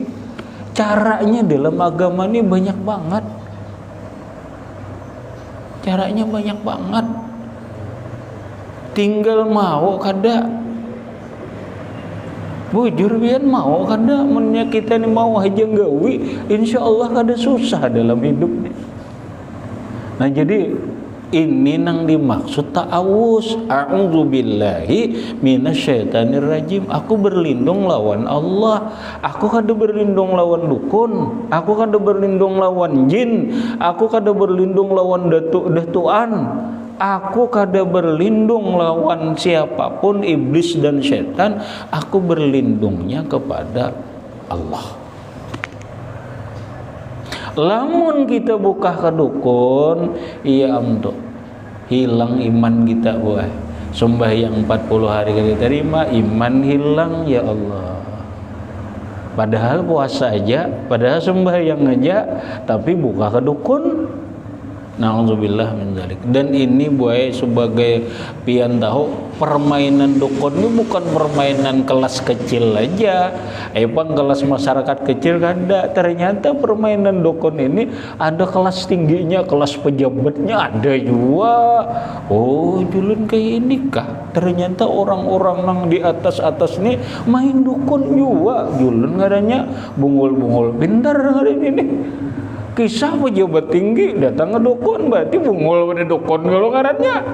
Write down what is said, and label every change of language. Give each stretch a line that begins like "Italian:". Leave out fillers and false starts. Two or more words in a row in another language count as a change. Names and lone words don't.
Banjar: Caranya dalam agama ini banyak banget, caranya banyak banget, tinggal mau kada bujur biar mau kada mennya kita ni mau aja gawi,
Arabic: insya Allah
Banjar: kada susah dalam hidup ni. Nah jadi ini nang dimaksud ta'awuz,
Arabic: a'udzubillahi minasyaitonir rajim.
Banjar: Aku berlindung lawan Allah. Aku kada berlindung lawan dukun, aku kada berlindung lawan jin, aku kada berlindung lawan datuan, aku kada berlindung lawan siapapun iblis dan setan. Aku berlindungnya kepada Allah. Lamun kita buka ke dukun, iya amdo hilang iman kita buah. Sembahyang 40 hari kita terima, iman hilang
Arabic: ya Allah.
Banjar: Padahal puasa aja, padahal sembahyang aja, tapi buka ke dukun.
Arabic: Na'udzubillah min dzalik.
Banjar: Dan ini buai sebagai pian tahu permainan dukun ini bukan permainan kelas kecil aja. Bang kelas masyarakat kecil kada. Ternyata permainan dukun ini ada kelas tingginya, kelas pejabatnya ada juga. Oh, julun kayak ini kah? Ternyata orang-orang nang di atas-atas nih main dukun juga. Julun ngadanya bungul-bungul pintar hari ini. Kisah pejabat tinggi datang ke dukun, berarti bungul pada dukun kalau ngarannya.